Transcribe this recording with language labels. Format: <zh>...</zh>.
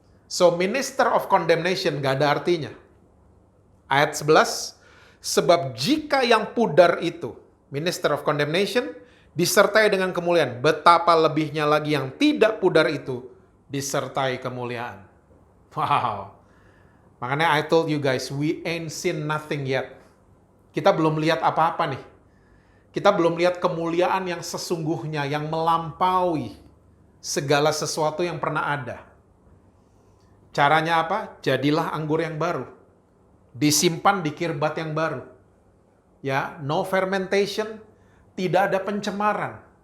<id>So,</id> <en>minister of condemnation</en> <id>gak ada artinya. Ayat 11, sebab jika yang pudar itu, minister of condemnation, disertai dengan kemuliaan, betapa lebihnya lagi yang tidak pudar itu, disertai kemuliaan. Wow. Makanya</id> <en>I told you guys, we ain't seen nothing yet.</en> <id>Kita belum lihat apa-apa nih. Kita belum lihat kemuliaan yang sesungguhnya, yang melampaui segala sesuatu yang pernah ada. Caranya apa? Jadilah anggur yang baru. Disimpan di kirbat yang baru. Ya,</id> <en>no fermentation,</en> <id>tidak ada pencemaran.</id>